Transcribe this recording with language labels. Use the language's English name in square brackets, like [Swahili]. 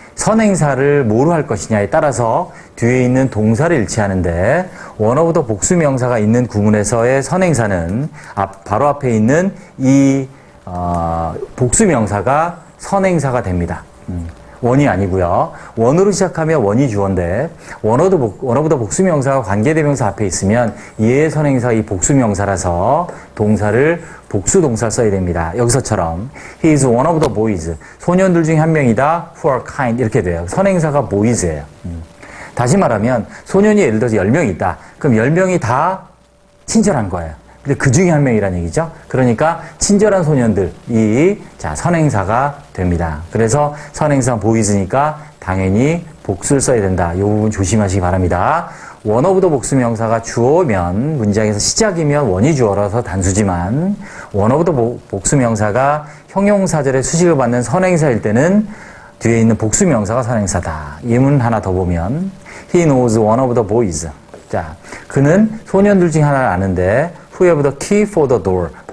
[Korean] 선행사를 뭐로 할 것이냐에 따라서 뒤에 있는 동사를 일치하는데 원어부터 복수명사가 있는 구문에서의 선행사는 바로 앞에 있는 이 복수명사가 선행사가 됩니다. 원이 아니고요. 원으로 시작하면 원이 주어인데 원어부터 복수명사가 관계대명사 앞에 있으면 얘의 선행사 이 복수명사라서 동사를 복수동사 써야 됩니다. [English] 여기서처럼 He is one of the boys. [Korean] 소년들 중에 한 명이다. [English] Who are kind. [Korean] 이렇게 돼요. 선행사가 boys예요. 다시 말하면 소년이 예를 들어서 10명이 있다. 그럼 10명이 다 친절한 거예요. 근데 그 중에 한 명이라는 얘기죠. 그러니까 친절한 소년들이 선행사가 됩니다. 그래서 선행사 boys니까 당연히 복수를 써야 된다. 이 부분 조심하시기 바랍니다. one of the 복수명사가 주어면 문장에서 시작이면 원이 주어라서 단수지만 one of the 복수명사가 형용사절에 수식을 받는 선행사일 때는 뒤에 있는 복수명사가 선행사다. 예문 하나 더 보면 [English] He knows one of the boys. [Korean] 자, 그는 소년들 중 하나를 아는데 [English] Who have the key for the door.